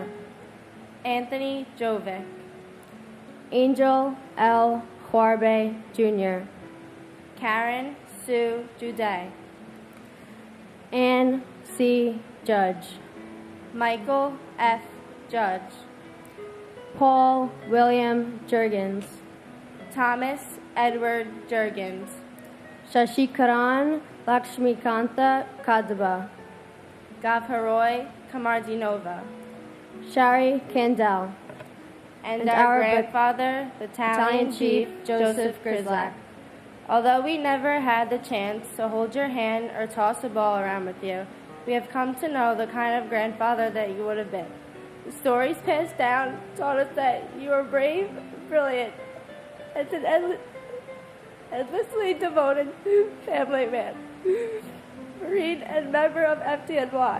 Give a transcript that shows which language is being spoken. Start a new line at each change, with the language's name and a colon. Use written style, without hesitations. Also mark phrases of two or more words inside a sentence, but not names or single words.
English: Anthony Jovic. Angel L. Huarbe Jr. Karen Sue Juday. Ann C. Judge. Michael F. Judge. Paul William Jurgens. Thomas Edward Jurgens. Shashikaran Lakshmikanta Kadaba. Gavharoy Kamardinova. Shari Kandel. And our grandfather, the Battalion Chief Joseph Grislak. Although we never had the chance to hold your hand or toss a ball around with you, we have come to know the kind of grandfather that you would have been. The stories passed down taught us that you were brave, brilliant, and an endlessly devoted family man, Marine and member of FDNY.